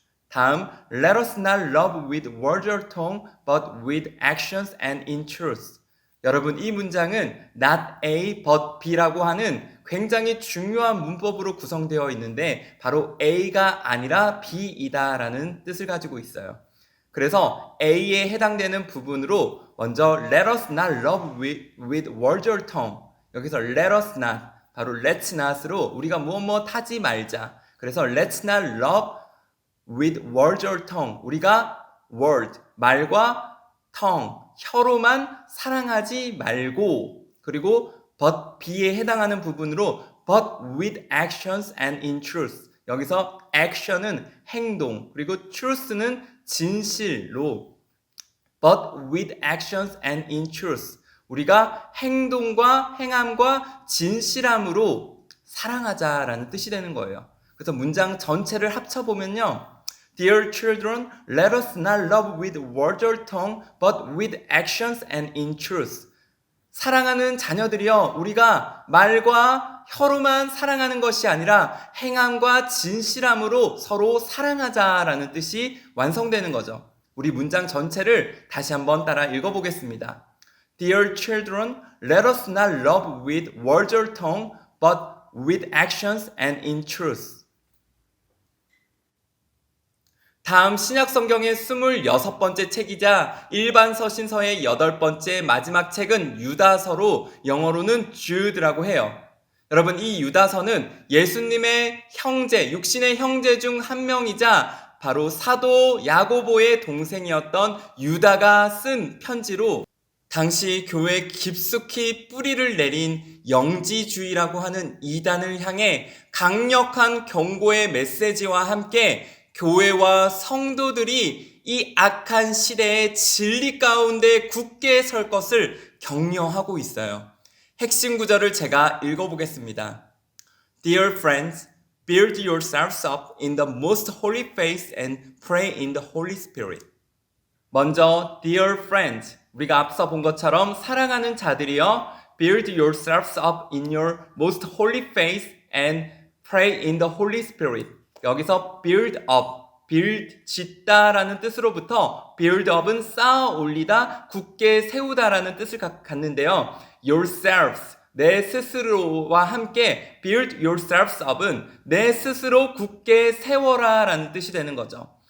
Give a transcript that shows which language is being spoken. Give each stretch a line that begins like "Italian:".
English: 다음 Let us not love with words or tongue, but with actions and in truth.
Korean: 여러분, 이 문장은 not A but B라고 하는 굉장히 중요한 문법으로 구성되어 있는데 바로 A가 아니라 B이다 라는 뜻을 가지고 있어요. 그래서 A에 해당되는 부분으로 먼저
English: let us not love with words or tongue.
Korean: 여기서
English: let us not,
Korean: 바로 let's not으로 우리가 무엇 하지 말자.
English: 그래서 let's not love with words or tongue.
Korean: 우리가 word, 말과 tongue, 혀로만 사랑하지 말고, 그리고 but B에 해당하는 부분으로
English: but with actions and in truth.
Korean: 여기서 action은 행동, 그리고 truth는 진실로
English: but with actions and in truth.
Korean: 우리가 행동과 행함과 진실함으로 사랑하자라는 뜻이 되는 거예요. 그래서 문장 전체를 합쳐보면요.
English: Dear children, let us not love with words or tongue, but with actions and in truth.
Korean: 사랑하는 자녀들이여, 우리가 말과 혀로만 사랑하는 것이 아니라 행함과 진실함으로 서로 사랑하자라는 뜻이 완성되는 거죠. 우리 문장 전체를 다시 한번 따라 읽어보겠습니다.
English: Dear children, let us not love with words or tongue, but with actions and in truth.
Korean: 다음 신약 성경의 26번째 책이자 일반 서신서의 8번째 마지막 책은 유다서로 영어로는 Jude라고 해요. 여러분, 이 유다서는 예수님의 형제, 육신의 형제 중 한 명이자 바로 사도 야고보의 동생이었던 유다가 쓴 편지로 당시 교회에 깊숙이 뿌리를 내린 영지주의라고 하는 이단을 향해 강력한 경고의 메시지와 함께 교회와 성도들이 이 악한 시대의 진리 가운데 굳게 설 것을 격려하고 있어요. 핵심 구절을 제가 읽어보겠습니다.
English: Dear friends, build yourselves up in the most holy faith and pray in the Holy Spirit. 먼저 Dear friends,
Korean: 우리가 앞서 본 것처럼 사랑하는 자들이여,
English: build yourselves up in your most holy faith and pray in the Holy Spirit.
Korean: 여기서 build up, build, 짓다라는 뜻으로부터 build up은 쌓아 올리다, 굳게 세우다라는 뜻을 갖는데요. yourselves, 내 스스로와 함께
English: build yourselves up
Korean: 은 내 스스로 굳게 세워라 라는 뜻이 되는 거죠.